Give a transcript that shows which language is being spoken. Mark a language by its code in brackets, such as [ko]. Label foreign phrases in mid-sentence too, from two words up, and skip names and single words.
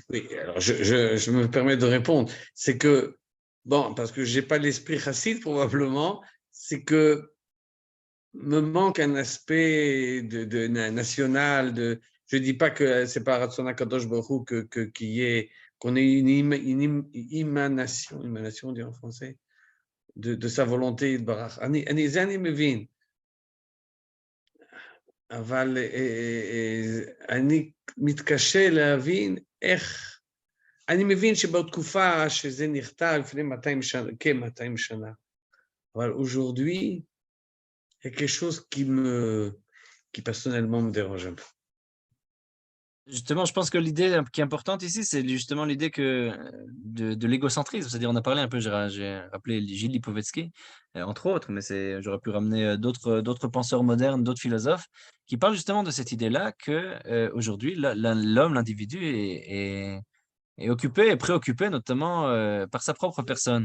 [fr] oui, alors je me permets de répondre. C'est que, bon, parce que je n'ai pas l'esprit chassid probablement, c'est que me manque un aspect national. Je ne dis pas que c'est pas [he] רצון קדוש ברוך הוא [fr] qu'on ait une émanation, on dit en français, de sa volonté de Barach. [he] אני מבין. אבל אני מתקשה להבין איך, אני מבין שבתקופה שזה נכתב לפני 200 שנה, כ-200 שנה, אבל [fr] aujourd'hui, il y a quelque chose qui personnellement me dérange un peu. Justement, je pense que l'idée qui est importante ici, c'est justement l'idée de l'égocentrisme. C'est-à-dire, on a parlé un peu, j'ai rappelé Gilles Lipovetsky, entre autres, mais j'aurais pu ramener d'autres penseurs modernes, d'autres philosophes, qui parlent justement de cette idée-là que aujourd'hui, l'homme, l'individu est occupé et préoccupé notamment par sa propre personne.